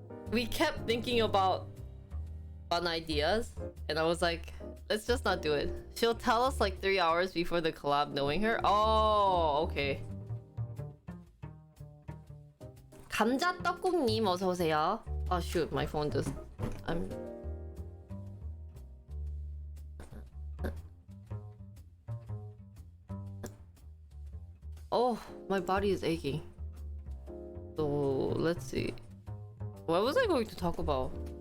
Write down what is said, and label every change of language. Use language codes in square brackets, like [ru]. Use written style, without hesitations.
[en] We kept thinking about fun ideas, and I was like, let's just not do it. She'll tell us like 3 hours before the collab knowing her. Oh, okay. [ko] 감자 떡국님 어서 오세요. [en] Oh shoot, my phone just Oh, my body is aching. So let's see. What was I going to talk about?